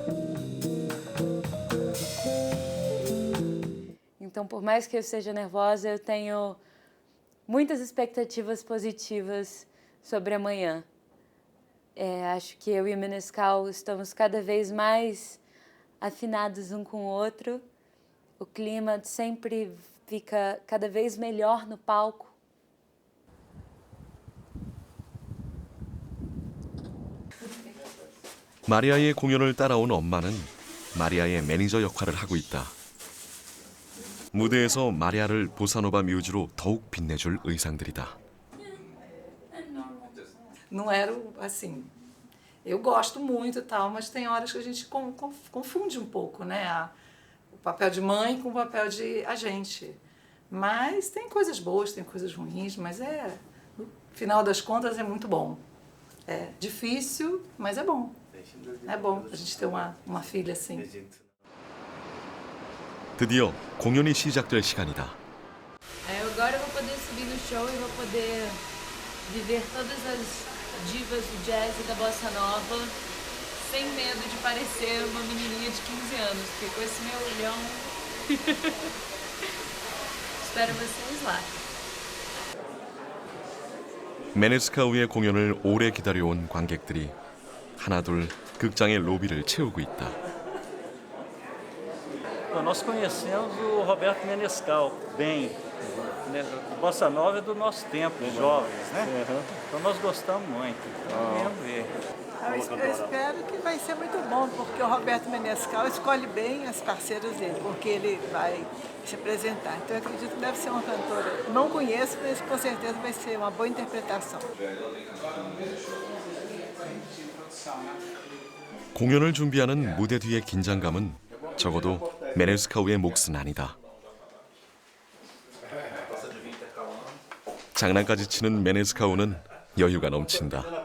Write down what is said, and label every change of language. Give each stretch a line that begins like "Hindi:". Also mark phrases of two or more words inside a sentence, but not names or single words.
Portuguese: Então, por mais que eu seja nervosa, eu tenho muitas expectativas positivas sobre amanhã. Acho que eu e o Menescal estamos cada vez mais afinados um com o outro. O clima sempre fica cada vez melhor no palco.
Korean: 마리아의 공연을 따라온 엄마는 마리아의 매니저 역할을 하고 있다. 무대에서 마리아를 보사노바 뮤즈로 더욱 빛내줄 의상들이다.
Portuguese: Não era assim. Eu gosto muito e tal, mas tem horas que a gente confunde um pouco, né? O papel de mãe com o papel de agente. Mas tem coisas boas, tem coisas ruins, mas no final das contas é muito bom. É difícil, mas é bom. É bom a gente ter uma filha assim.
Korean: 드디어 공연이 시작될 시간이다.
Portuguese: Agora eu vou poder subir no show e vou poder viver todas as divas do jazz e da bossa nova sem medo de parecer uma menininha de 15 anos, porque com esse meu olhão espero vocês lá.
Korean: 메네스카우의 공연을 오래 기다려온 관객들이 하나둘 극장의 로비를 채우고 있다.
Portuguese: Nós conhecemos o Roberto Menescal bem. O Bossa Nova é do nosso tempo, jovens, né? Então nós gostamos muito. Vamos ver. Eu espero que vai ser muito bom, porque o Roberto Menescal escolhe bem as parceiras dele, porque ele vai se apresentar. Então eu acredito que deve ser uma cantora. Não conheço, mas com certeza vai ser uma boa interpretação.
Korean: 공연을 준비하는 무대 뒤의 긴장감은 적어도 메네스카우의 몫은 아니다. 장난까지 치는 메네스카우는 여유가 넘친다.